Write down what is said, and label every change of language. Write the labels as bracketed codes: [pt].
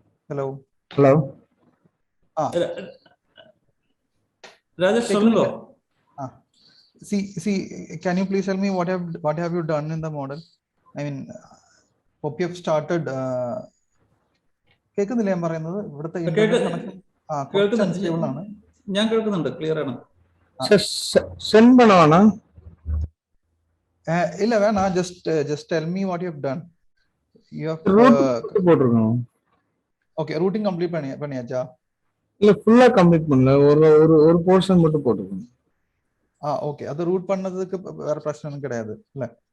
[ta] Hello hello Rajesh சொல்லுங்க. [en] See, can you please tell me what have you done in the model? I mean, hope you have started. [ml] കേൾക്കുന്നില്ല ഞാൻ പറയുന്നത്? ഇവിടുത്തെ internet connection unstable ആണ്. ഞാൻ കേൾക്കുന്നുണ്ട്, ക്ലിയർ ആണ്. [ta] സെൻഡ് பண்ணவானா? இல்ல வேணாம், [en] just tell me what you have done. You have [ta] போட்டுருக்கோம். [en] Okay, routing complete [ta] பண்ணியாச்சா? இல்ல ஃபுல்லா கம்ப்ளீட் பண்ணல, ஒரு போர்ஷன் மட்டும் போட்டுருக்கோம். ஓகே. அது ரூட் பண்ணதுக்கு வேற பிரச்சனை கிடையாது இல்ல?